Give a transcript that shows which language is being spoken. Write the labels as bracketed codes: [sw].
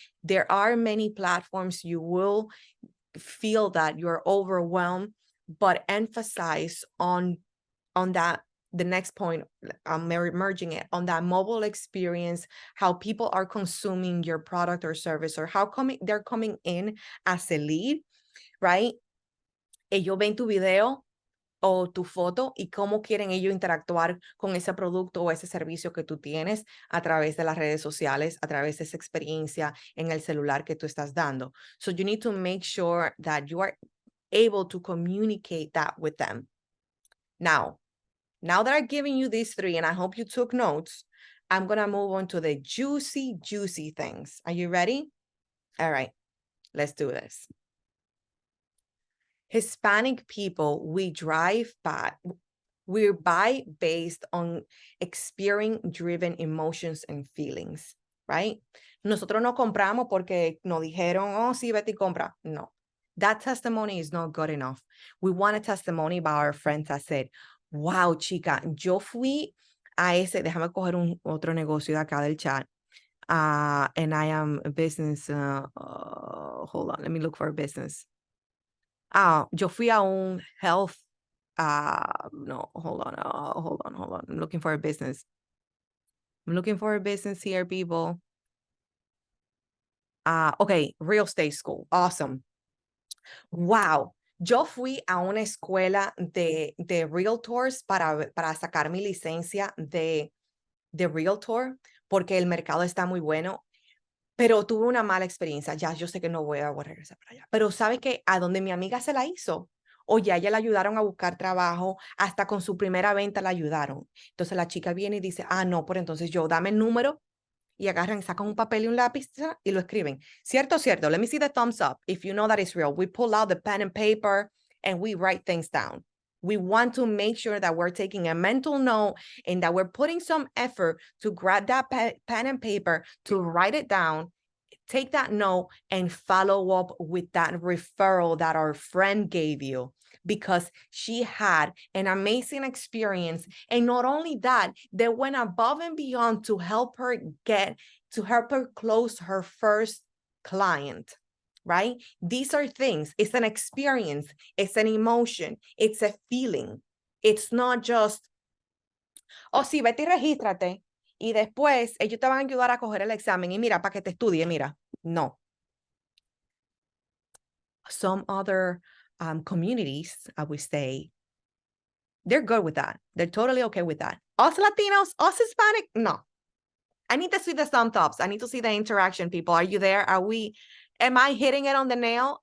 [en] There are many platforms you will feel that you're overwhelmed, but emphasize on that. The next point, I'm merging it on that mobile experience, how people are consuming your product or service, or how they're coming in as a lead, right? [es] Ellos ven tu video o tu foto y cómo quieren ellos interactuar con ese producto o ese servicio que tú tienes a través de las redes sociales, a través de esa experiencia en el celular que tú estás dando. [en] So you need to make sure that you are able to communicate that with them. Now that I've given you these three, and I hope you took notes, I'm going to move on to the juicy things. Are you ready? All right, let's do this. Hispanic people, we buy based on experience-driven emotions and feelings, right? [es] Nosotros no compramos porque nos dijeron, oh, sí, vete y compra. [en] No, that testimony is not good enough. We want a testimony by our friends that said, wow, [es] chica, yo fui a ese, déjame coger otro negocio de acá del chat. [en] And I am a business, hold on, let me look for a business. [es] Yo fui a un health, no, [en] hold on. I'm looking for a business. I'm looking for a business here, people. Okay, real estate school. Awesome. Wow. [es] Yo fui a una escuela de realtors para sacar mi licencia de realtor porque el mercado está muy bueno, pero tuve una mala experiencia. Ya yo sé que no voy a regresar para allá. Pero ¿sabe qué? A donde mi amiga se la hizo. O ya ella la ayudaron a buscar trabajo, hasta con su primera venta la ayudaron. Entonces la chica viene y dice, no, pero entonces yo dame el número y agarran, sacan un papel y un lápiz y lo escriben. Cierto, cierto. [en] Let me see the thumbs up. If you know that it's real, we pull out the pen and paper and we write things down. We want to make sure that we're taking a mental note and that we're putting some effort to grab that pen and paper, to write it down, take that note, and follow up with that referral that our friend gave you, because she had an amazing experience. And not only that, they went above and beyond to help her close her first client, right? These are things. It's an experience. It's an emotion. It's a feeling. It's not just, [es] sí, vete y regístrate. Y después ellos te van a ayudar a coger el examen. Y mira, para que te estudie, mira. No. [en] Some other communities, I would say, they're good with that. They're totally okay with that. Us Latinos, us Hispanic, no. I need to see the thumbs ups. I need to see the interaction, people. Are you there? Am I hitting it on the nail?